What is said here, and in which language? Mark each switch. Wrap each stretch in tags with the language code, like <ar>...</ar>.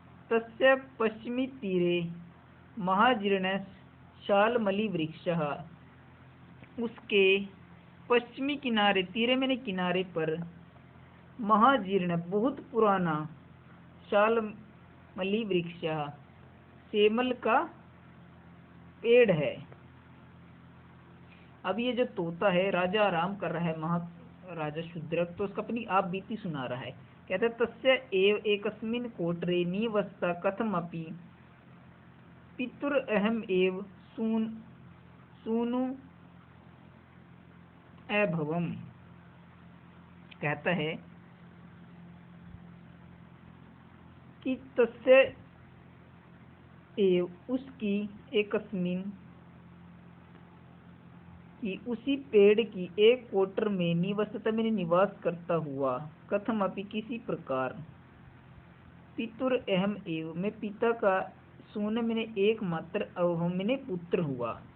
<sa>तस्य पश्चिमी तीरे महाजीर्ण शालमली वृक्षः,</sa> <hi>उसके पश्चिमी किनारे, तीरे मैंने किनारे पर, महाजीर्ण बहुत पुराना, शालमली वृक्ष सेमल का पेड़ है। अब ये जो तोता है, राजा आराम कर रहा है, महाराजा शूद्रक, तो उसका अपनी आप बीती सुना रहा है।</hi> <sa>कहते तस्य एव एकस्मिन् कोटरे निवसता कथमपि पितुर अहम एव सूनु अभवम।</sa> <hi>कहता है कि तस्य एव उसकी, एकस्मिन की उसी पेड़ की, एक कोटर में, निवसता मैंने निवास करता हुआ, कथम अपि किसी प्रकार, पितुर अहम एव मैं पिता का, सून मैंने एकमात्र, अवहम मैंने पुत्र हुआ।</hi>